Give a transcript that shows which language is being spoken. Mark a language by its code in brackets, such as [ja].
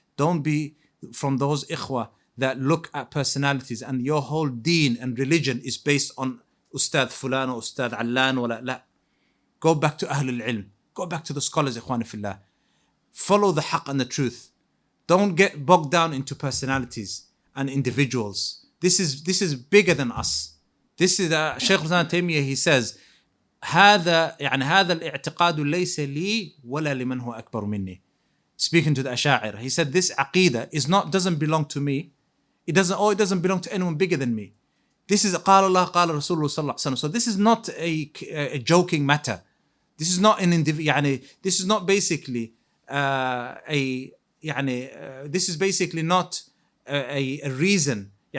[en] Don't be from those ikhwa that look at personalities and your whole deen and religion is based on Ustad Fulan or Ustad Allan or la. Go back to Ahlul Ilm. Go back to the scholars, ikhwan fillah. Follow the haqq and the truth. Don't get bogged down into personalities and individuals. This is bigger than us. This is Shaykh Islam Taymiyyah, he says, [ar] هذا الاعتقاد ليس لي ولا لمن هو أكبر مني. [en] Speaking to the Ash'ari, he said this aqeedah doesn't belong to me. It doesn't belong to anyone bigger than me. This is [ar] قال الله قال رسول الله صلى الله عليه وسلم. [en] So this is not a joking matter. This is not this is not basically this is basically not a reason.